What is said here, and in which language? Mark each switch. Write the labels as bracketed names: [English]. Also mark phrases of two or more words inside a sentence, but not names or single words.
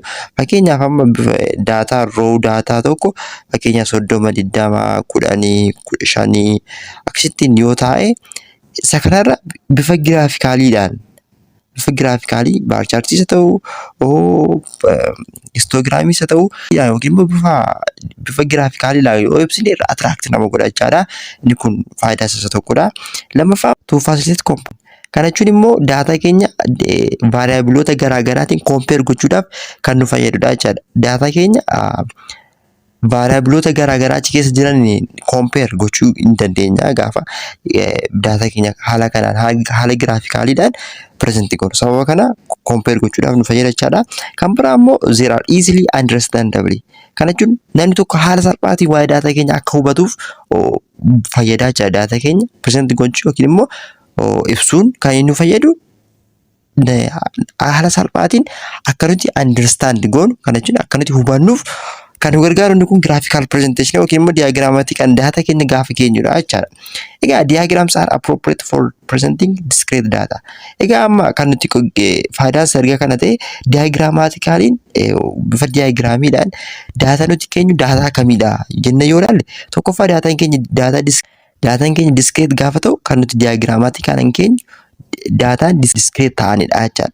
[Oromo] Fakkeenyaaf amma bifa daataa raw daataa tokko fakkeenyaaf 30, 20, 10, 15 akkasittiin yoo taa'e isa kanarra bifa graafikaliidhaan bifa graafikaalii [English] bar chartii [Oromo] isa ta'u histogiraamii isa ta'u yookiin immoo bifa graafikaalii yoo ibsine attract nama godha jechaadha. Inni kun faayidaa isa tokkodha. [English] Lammaffaa to facilitate comp. [Oromo] Kana jechuun immoo data keenya variabiloota garaa garaatiin compare gochuudhaaf kan nu fayyadudha jechaadha. Data keenya variabiloota garaa garaa achi keessa jiran compare gochuu hin dandeenya gaafa data keenya haala kanaan haala graafikaaliidhaan present goonu. Sababa kana compare gochuudhaaf nu fayyada jechaadha. Kan biraa immoo [English] they are easily understandable. [Oromo] Kana jechuun namni tokko haala salphaatiin waa'ee data keenya akka hubatuuf fayyada jechaadha. Data keenya present gochuu yookiin immoo ibsuun kan inni nu fayyadu haala salphaatiin akka nuti understand goonu kana jechuun akka nuti hubannuuf kan nu gargaaru inni kun [English] graphical presentation [Oromo] yookiin immoo diaagiraamaatiik data keenya gaafa keenyudha jechaadha. [English] Egaa diagrams are appropriate for presenting discrete data. [Oromo] Egaa amma kan nuti faayidaa sarga kana ta'e diaagiraamaatikaaliin bifa diaagiraamiidhaan data nuti keenyu data kamidha jenne yoo ilaalle tokkoffaa dataan keenya discrete gaafa ta'u kan nuti diaagiraamaatikaaliin keenyu dataan discrete ta'anidha jechaadha.